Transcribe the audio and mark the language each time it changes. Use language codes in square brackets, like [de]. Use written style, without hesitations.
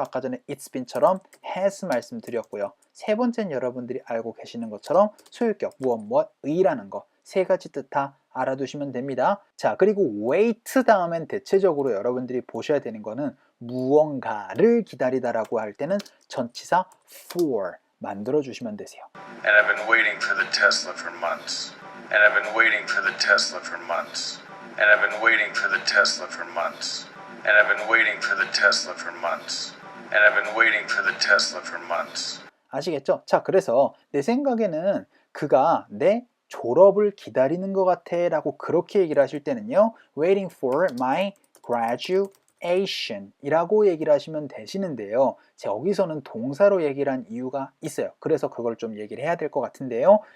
[ko] 아까 전에 it's been처럼 has 말씀드렸고요. 세 번째는 여러분들이 알고 계시는 것처럼 소유격 무엇의라는 거 세 가지 뜻 다 알아두시면 됩니다. 자, 그리고 wait 다음엔 대체적으로 여러분들이 보셔야 되는 거는 무언가를 기다리다라고 할 때는 전치사 for 만들어 주시면 되세요. [en] And I've been waiting for the Tesla for months. And I've been waiting for the Tesla for months. And I've been waiting for the Tesla for months. And I've been waiting for the Tesla for months. And I've been waiting for the Tesla for months. [ko] 아시겠죠? 자, 그래서 내 생각에는 그가 내 졸업을 기다리는 것 같아 라고 그렇게 얘기를 하실 때는요, [en] waiting for my graduation [ko] 이라고 얘기를 하시면 되시는데요. 제가 여기서는 동사로 얘기를 한 이유가 있어요. 그래서 그걸 좀 얘기를 해야 될 것 같은데요.